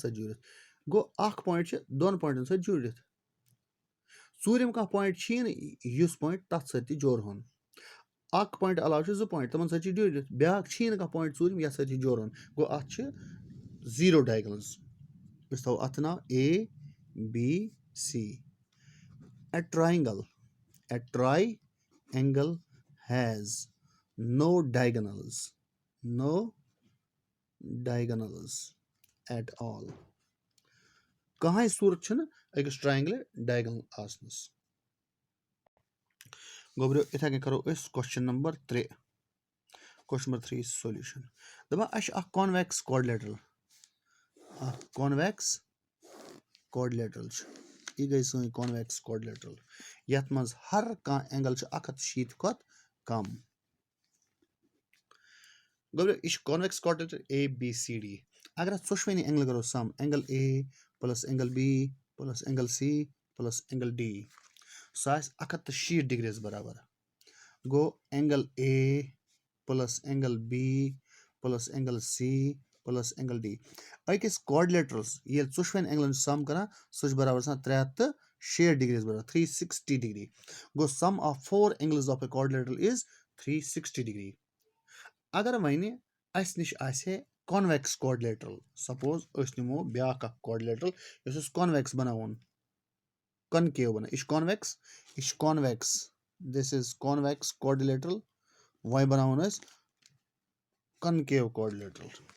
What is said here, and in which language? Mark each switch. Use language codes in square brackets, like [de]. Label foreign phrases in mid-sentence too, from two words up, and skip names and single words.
[ks] سۭتۍ جوٗڑِتھ گوٚو اکھ پویِنٹ چھِ دۄن پویِنٹن سۭتۍ جوٗڑِتھ ژوٗرِم کانٛہہ پویِنٹ چھِی نہٕ یُس پویِنٹ تَتھ سۭتۍ تہِ جورہون اکھ پویِنٹ علاوٕ چھِ زٕ پویِنٹ تِمن سۭتۍ چھِ جوٗڑِتھ بیاکھ چھِی نہٕ کانٛہہ پویِنٹ ژوٗرِم یَتھ سۭتۍ یہِ جورہون گوٚو اَتھ چھِ [en] zero diagonals [ks] أسۍ تھاوو اَتھ ناو ABC [en] A triangle has no diagonals at all [ks] کٕہٕنۍ صوٗرت چھُنہٕ أکِس ٹرٛاینٛگلہِ ڈایگنل آسنَس گوٚبرِو یِتھَے کٔنۍ کَرو أسۍ [en] question number 3 question number 3 solution [ks] دَپان اَسہِ چھُ اکھ [en] convex quadrilateral [ks] چھُ یہِ گٔے سٲنۍ [en] convex quadrilateral [ks] یَتھ منٛز ہر کانٛہہ اینگل چھُ 180 کھۄتہٕ کم گوٚبرِو یہِ چھُ [en] convex quadrilateral ABCD [ks] اگر اَتھ ژۄشوٕنی اینگل کرو [en] sum angle A plus angle B plus angle C plus angle D [ks] سُہ آسہِ 160 ڈگریز برابر گوٚو [en] angle A plus angle B plus angle C plus angle D [ks] أکِس کاڈِلیٹرلس ییٚلہِ ژۄشوٕنی اینگلن چھُ سم کران سُہ چھُ برابر آسان 360 ڈگریز برابر 360 ڈگری گوٚو [en] sum of 4 angles of a quadrilateral is 360 degree [ks] اگر وۄنۍ اَسہِ نِش آسہِ ہے [en] convex quadrilateral [ks] سپوز أسۍ نِمو بیاکھ اکھ کاڈِلیٹرل یُس أسۍ کانویکس بناوون کَنکیو بناو یہِ چھُ [en] convex this is convex quadrilateral [ks] وۄنۍ بناوون أسۍ [en] concave quadrilateral